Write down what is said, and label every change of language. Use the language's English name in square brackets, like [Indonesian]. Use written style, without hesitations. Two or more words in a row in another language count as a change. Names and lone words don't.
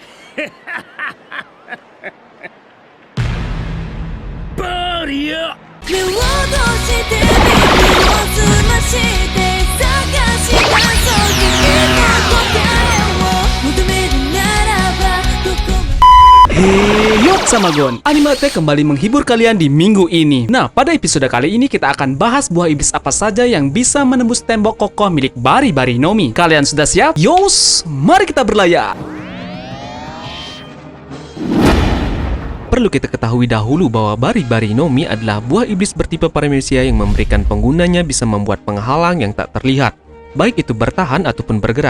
[Japanese] バリア目を閉じて耳を澄まして探し出そう君の答えを求めるならばどこまで [Indonesian] Hey, yuk sama Gon. Animate kembali menghibur kalian di minggu ini. Nah, pada episode kali ini kita akan bahas buah iblis apa saja yang bisa menembus tembok kokoh milik Bari-Bari Nomi. Kalian sudah siap? Yos, mari kita berlayar. Perlu kita ketahui dahulu bahwa Bari-Bari Nomi adalah buah iblis bertipe paramecia yang memberikan penggunanya bisa membuat penghalang yang tak terlihat, baik itu bertahan ataupun bergerak.